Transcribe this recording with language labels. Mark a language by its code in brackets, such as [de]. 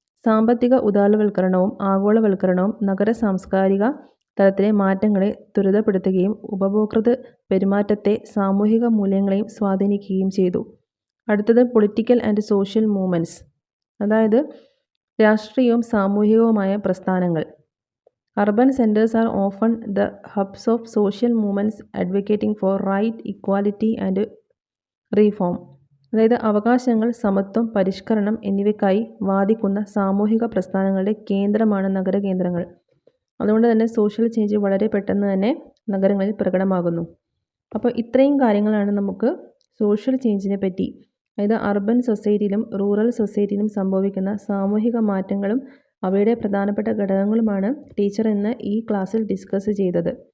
[ml] സാമ്പത്തിക ഉദാരവൽക്കരണവും ആഗോളവൽക്കരണവും നഗര സാംസ്കാരിക തലത്തിലെ മാറ്റങ്ങളെ ത്വരിതപ്പെടുത്തുകയും ഉപഭോക്തൃ പെരുമാറ്റത്തെ സാമൂഹിക മൂല്യങ്ങളെയും സ്വാധീനിക്കുകയും ചെയ്തു. അടുത്തത് [en] political and social movements, [ml] അതായത് രാഷ്ട്രീയവും സാമൂഹികവുമായ പ്രസ്ഥാനങ്ങൾ. [en] Urban centers are often the hubs of social movements advocating for right, equality and reform. [ml] അതായത് അവകാശങ്ങൾ, സമത്വം, പരിഷ്കരണം എന്നിവയ്ക്കായി വാദിക്കുന്ന സാമൂഹിക പ്രസ്ഥാനങ്ങളുടെ കേന്ദ്രമാണ് നഗരകേന്ദ്രങ്ങൾ. അതുകൊണ്ട് തന്നെ സോഷ്യൽ ചേഞ്ച് വളരെ പെട്ടെന്ന് തന്നെ നഗരങ്ങളിൽ പ്രകടമാകുന്നു. അപ്പോൾ ഇത്രയും കാര്യങ്ങളാണ് നമുക്ക് സോഷ്യൽ ചേഞ്ചിനെ പറ്റി, അതായത് അർബൻ സൊസൈറ്റിയിലും റൂറൽ സൊസൈറ്റിയിലും സംഭവിക്കുന്ന സാമൂഹിക മാറ്റങ്ങളും അവയുടെ പ്രധാനപ്പെട്ട ഘടകങ്ങളുമാണ് ടീച്ചർ ഇന്ന് ഈ ക്ലാസ്സിൽ ഡിസ്കസ് ചെയ്തത്.